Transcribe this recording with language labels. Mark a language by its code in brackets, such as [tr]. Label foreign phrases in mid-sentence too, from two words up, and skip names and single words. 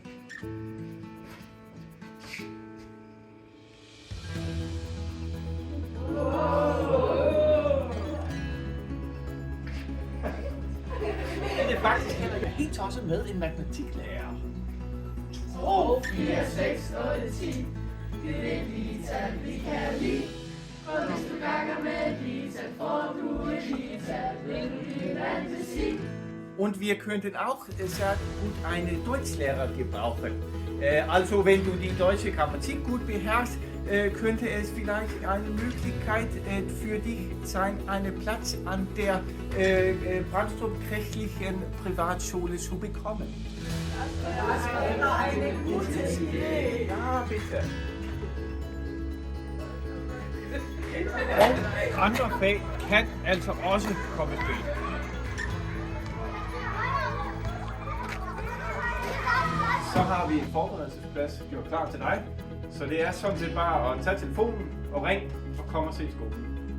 [da] Det er faktisk heller ikke helt også med en matematiklærer. 2, 4, 6, 8, 10. Det er et lige tal, vi kan lide. For hvis du ganger med et lige tal, får du et lige tal. Vil du din fantasi? [de] Und wir könnten auch sehr gut eine Deutschlehrer gebrauchen. Also wenn du die deutsche Grammatik gut beherrschst, könnte es vielleicht eine Möglichkeit für dich sein, einen Platz an der Brændstrup Kirchlichen Privatschule zu bekommen. Das wäre eine gute Idee. Ja, bitte. [da] Og andre fag kan altså også komme i spil. Så har vi en forberedelsesplads gjort klar til dig. Så det er sådan set bare at tage telefonen og ringe og komme og se skolen.